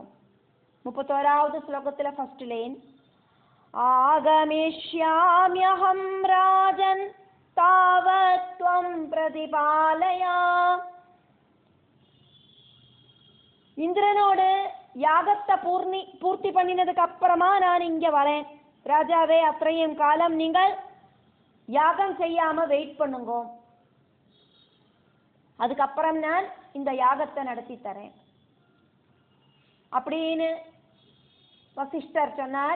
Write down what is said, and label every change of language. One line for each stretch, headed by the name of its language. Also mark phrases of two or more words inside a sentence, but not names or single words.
Malayalam: 31வது ശ്ലോകത്തിലെ
English: first line
Sanskrit: ആഗമിഷ്യാമ്യഹം രാജൻ താവത്വം പ്രതിപാലയ.
Malayalam: ഇന്ദ്രനോട് യാഗത്തെ
Tamil: பூர்த்தி பண்ணினதுக்கு அப்புறமா நான் இங்க வரேன். ராஜாவே, அത്രയും காலம் நீங்கள் யாகம் செய்யாம வெயிட் பண்ணுங்க, அதுக்கப்புறம் நான் இந்த யாகத்தை நடத்தி தரேன் அப்படின்னு வசிஷ்டர் சொன்னார்.